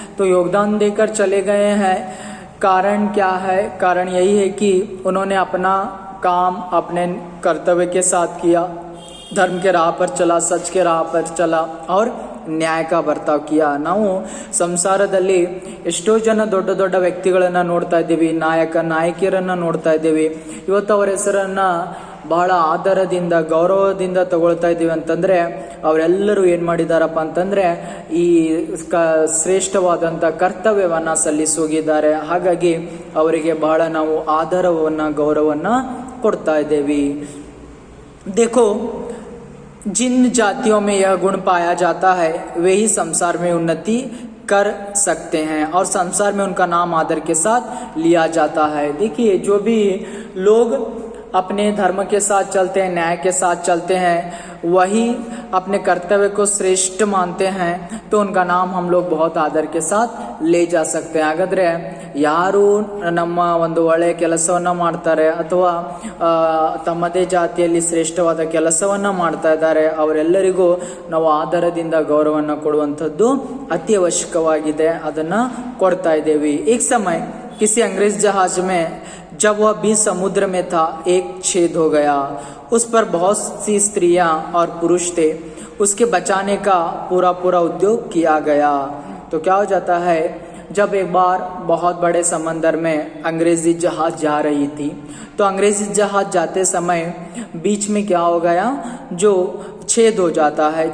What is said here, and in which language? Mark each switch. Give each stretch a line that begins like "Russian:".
Hindi: तो योगदान देकर चले गए हैं, कारण क्या है? कारण यही है कि उन्होंने अपना काम अपने कर्तव्य के साथ किया, धर्म के राह पर चला, सच के राह पर चला और ನ್ಯಾಯ का ಬರ್ತಾವ್ ಕಿಯಾ।
Kannada: ನಾವು ಸಂಸಾರದಲ್ಲಿ ಎಷ್ಟೋ ಜನ ದೊಡ್ಡ ದೊಡ್ಡ ವ್ಯಕ್ತಿಗಳನ್ನು ನೋಡ್ತಾ ಇದ್ದೀವಿ, ನಾಯಕಿಯರನ್ನು ನೋಡ್ತಾ ಇದ್ದೀವಿ। ಇವತ್ತು ಅವರ ಹೆಸರನ್ನು ಬಹಳ ಆದರದಿಂದ, ಗೌರವದಿಂದ ತಗೊಳ್ತಾ ಇದ್ದೀವಿ ಅಂತಂದರೆ ಅವರೆಲ್ಲರೂ ಏನು ಮಾಡಿದಾರಪ್ಪ ಅಂತಂದರೆ ಈ ಶ್ರೇಷ್ಠವಾದಂಥ ಕರ್ತವ್ಯವನ್ನು ಸಲ್ಲಿಸೋಗಿದ್ದಾರೆ। ಹಾಗಾಗಿ ಅವರಿಗೆ ಬಹಳ ನಾವು ಆದರವನ್ನು, ಗೌರವವನ್ನು ಕೊಡ್ತಾ ಇದ್ದೇವೆ।
Hindi: देखो, जिन जातियों में यह गुण पाया जाता है वे ही संसार में उन्नति कर सकते हैं और संसार में उनका नाम आदर के साथ लिया जाता है। देखिए, जो भी लोग अपने धर्म के साथ चलते हैं, न्याय के साथ चलते हैं, वही अपने कर्तव्य को श्रेष्ठ मानते हैं, तो उनका नाम हम लोग बहुत आदर के साथ ले जा सकते हैं।
Kannada: हागाದ್ರೆ ಯಾರು ನಮ್ಮ ಒಂದು ಒಳ್ಳೆಯ ಕೆಲಸವನ್ನು ಮಾಡ್ತಾರೆ ಅಥವಾ ತಮ್ಮದೇ ಜಾತಿಯಲ್ಲಿ ಶ್ರೇಷ್ಠವಾದ ಕೆಲಸವನ್ನು ಮಾಡ್ತಾ ಇದ್ದಾರೆ, ಅವರೆಲ್ಲರಿಗೂ ನಾವು ಆದರದಿಂದ ಗೌರವವನ್ನು ಕೊಡುವಂಥದ್ದು ಅತಿ ಅವಶ್ಯಕವಾಗಿದೆ, ಅದನ್ನು ಕೊಡ್ತಾ ಇದ್ದೇವೆ।
Hindi: एक समय किसी अंग्रेज जहाज में जब वह बीच समुद्र में था, एक छेद हो गया। उस पर बहुत सी स्त्रियां और पुरुष थे। उसके बचाने का पूरा उद्योग किया गया। तो क्या हो जाता है, जब एक बार बहुत बड़े समंदर में अंग्रेजी जहाज जा रही थी, तो अंग्रेजी जहाज जाते समय बीच में क्या हो गया, जो छेद हो जाता है।